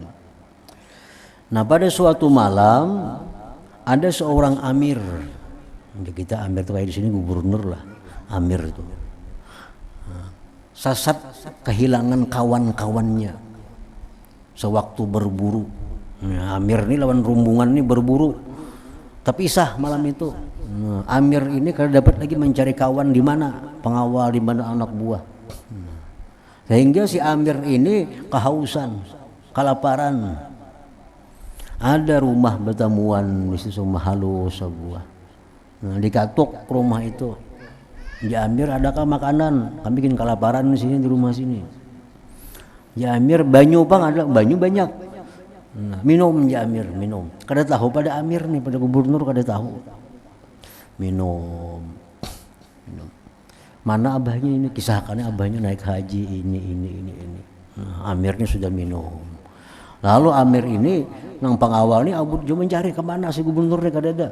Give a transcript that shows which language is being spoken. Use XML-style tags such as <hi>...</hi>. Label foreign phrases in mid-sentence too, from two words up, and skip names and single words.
<id>Nah, pada suatu malam ada seorang amir. Kita amir itu kayak di sini gubernur lah, amir itu. Nah, sasat kehilangan kawan-kawannya sewaktu berburu. Nah, amir ini lawan rombongan ini berburu, terpisah malam itu. Nah, amir ini kalau dapat lagi mencari kawan di mana, pengawal di mana anak buah. Sehingga si amir ini kehausan, kelaparan.</id> <bjn>Ada rumah bertemuan di situ rumah halus sebuah.</bjn> <id>Nah, dikatuk rumah itu. Ya amir, adakah makanan? Kami bikin kelaparan di sini di rumah sini. Ya amir,</id> <bjn>banyu bang ada, banyu banyak.</bjn> <id>Nah, minum ya amir, minum.</id> <bjn>Kada tahu pada amir nih, pada gubernur kada tahu.</bjn> <id>Minum. Mana abahnya ini, kisahkannya abahnya naik haji ini.</id> <bjn>Nah, amirnya sudah minum. Lalu amir ini nang pengawal ini abut juga mencari kemana si gubernurnya kadada.</bjn>